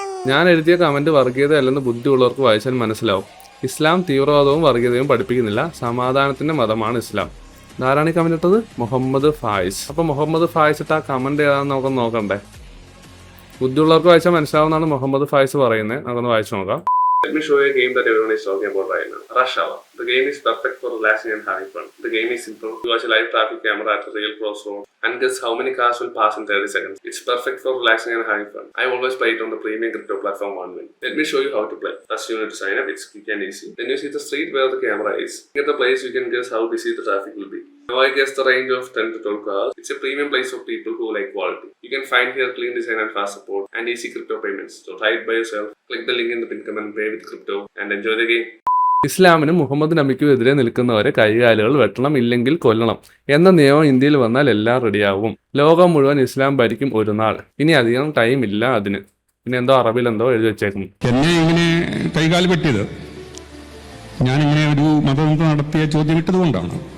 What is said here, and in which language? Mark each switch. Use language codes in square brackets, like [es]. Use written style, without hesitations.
[ml] ഞാൻ എഴുതിയ കമന്റ് വർഗീയതയല്ലെന്ന് ബുദ്ധിയുള്ളവർക്ക് വായിച്ചാൽ മനസ്സിലാവും. ഇസ്ലാം തീവ്രവാദവും വർഗീയതയും പഠിപ്പിക്കുന്നില്ല, സമാധാനത്തിന്റെ മതമാണ് ഇസ്ലാം. ആരാണ് ഈ കമന്റ് ഇട്ടത്? മുഹമ്മദ് ഫായിസ്. അപ്പൊ മുഹമ്മദ് ഫായിസ് ഇട്ട് ആ കമന്റ് ഏതാണെന്ന് നമുക്ക് നോക്കണ്ടേ? ബുദ്ധിയുള്ളവർക്ക് വായിച്ചാൽ മനസ്സിലാവുന്നതാണ് മുഹമ്മദ് ഫായിസ് പറയുന്നത്. നമുക്കൊന്ന് വായിച്ചു നോക്കാം. [en] Let me show you a game that everyone is talking about right now. Rush Hour. The game is perfect for relaxing and having fun. The game is simple. You watch a live traffic camera at a real crossroad and guess how many cars will pass in 30 seconds. It's perfect for relaxing and having fun. I always play it on the premium crypto platform OneWin. Let me show you how to play. First you need to sign up. It's quick and easy. Then you see the street where the camera is. At the place you can guess how busy the traffic will be. Now I guess the range of 10 to 12 cars. It's a premium place for people who like quality. You can find here clean design and fast support and easy crypto payments. So try it by yourself. Click the link in the pin comment and play with crypto and enjoy the game. [ml] ഇസ്ലാമിനും Muhammad നബിക്കും എതിരെ നിൽക്കുന്നവരെ കൈകാലുകൾ വെട്ടണം, ഇല്ലെങ്കിൽ കൊല്ലണം എന്ന നിയമം ഇന്ത്യയിൽ വന്നാൽ എല്ലാം റെഡിയാവും. ലോകം മുഴുവൻ ഇസ്ലാം ഭരിക്കും ഒരു നാൾ. ഇനി അധികം ടൈം ഇല്ല അതിന്. പിന്നെ എന്തോ അറബിൽ എന്തോ എഴുതി വെച്ചേക്കുന്നു. എന്നെ ഇങ്ങനെ കൈകാല് വെട്ടിയത് ഞാനിങ്ങനെ ഒരു മതബന്ധം നടത്തിയ ചോദ്യം ഇട്ടത് കൊണ്ടാണ്.